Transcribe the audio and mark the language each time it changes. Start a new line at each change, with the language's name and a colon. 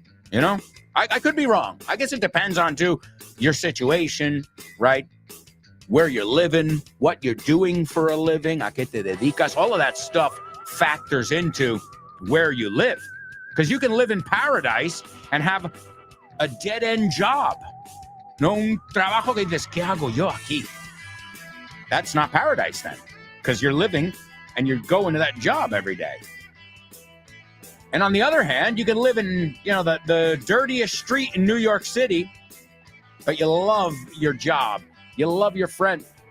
English: You know, I could be wrong. I guess it depends on, too, your situation, right? Where you're living, what you're doing for a living,
Spanish: a qué te dedicas,
English: all of that stuff factors into where you live. Because you can live in paradise and have a dead-end job.
Spanish: No un trabajo que dices, ¿qué hago yo aquí?
English: That's not paradise then, because you're living and you're going to that job every day. And on the other hand, you can live in, the dirtiest street in New York City, but you love your job. You love your friend.